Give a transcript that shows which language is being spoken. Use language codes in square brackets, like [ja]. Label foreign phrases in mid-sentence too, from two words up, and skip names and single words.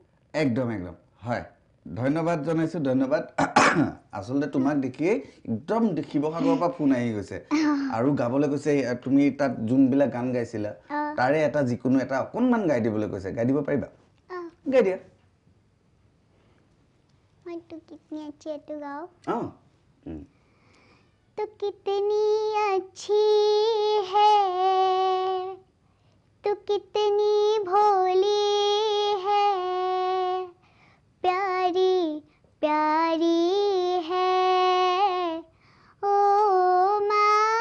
[as] একদম হয় ধন্যবাদ জনাইছোঁ ধন্যবাদ আচলতে তোমাক দেখিয়ে একদম শিৱসাগৰৰ পৰা ফোন আহি গৈছে আৰু গাবলৈ কৈছে তুমি তাত যোনবিলাক গান গাইছিলা তাৰে এটা যিকোনো এটা অকণমান গাই দিবলৈ কৈছে গাই দিব পাৰিবা গাই দিয়া [hi] तू कितनी अच्छी है तू गाओ तू कितनी अच्छी है तू कितनी भोली है प्यारी प्यारी है ओ माँ